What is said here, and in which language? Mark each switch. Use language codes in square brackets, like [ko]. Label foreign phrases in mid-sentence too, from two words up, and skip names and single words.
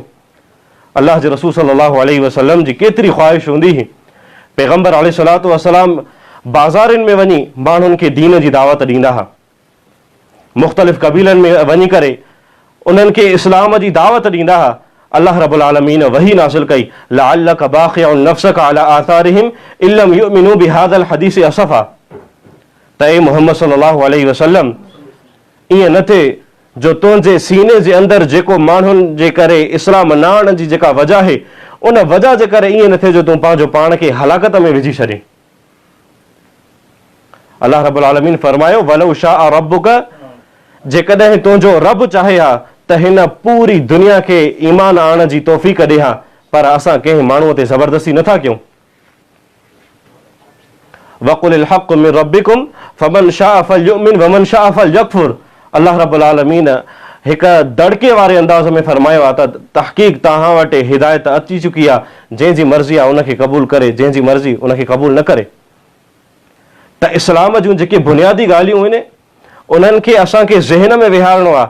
[sd] अल्लाह जे रसूल [ar] صلى الله عليه وسلم [sd] जी केतिरी ख़्वाहिश हूंदी हुई, पैगम्बर [ar] عليه الصلاة والسلام [sd] बाज़ारनि में वञी माण्हुनि खे दीन जी दावत ॾींदा हुआ। मुख़्तलिफ़ क़बीलनि में वञी करे उन्हनि खे इस्लाम जी दावत ॾींदा हुआ। [ar] الله رب العالمين [sd] वही नाज़िल कई, [ar] لعلك باخع نفسك على آثارهم إن لم يؤمنوا بهذا الحديث أسفا, [sd] त ए मुहम्मद [ar] صلى الله عليه وسلم [sd] ईअं न थिए जो तुंहिंजे सीने जे अंदरि जेको माण्हुनि जे करे इस्लाम न आणण जी जेका वजह आहे उन वजह जे करे ईअं न थिए जो तूं पंहिंजो पाण खे हलाकत में विझी छॾे। [ar] الله رب العالمين [sd] फरमायो, [ar] ولو شاء ربك, [sd] जेकॾहिं तुंहिंजो रब चाहे हा त हिन पूरी दुनिया खे ईमान आणण जी तौफ़ीक़ ॾे हा, पर असां कंहिं माण्हूअ ते ज़बरदस्ती नथा कयूं। [ar] وقل الحق من ربكم فمن شاء فليؤمن ومن شاء فليكفر. الله رب العالمين [sd] हिक दड़के वारे अंदाज़ में फरमायो आहे त तहक़ीक़ तव्हां वटि हिदायत अची चुकी आहे, जंहिंजी मर्ज़ी आहे उनखे क़बूल करे, जंहिंजी मर्ज़ी उनखे क़बूल न करे। त इस्लाम जूं जेके बुनियादी ॻाल्हियूं आहिनि उन्हनि खे असांखे ज़हन में विहारणो आहे।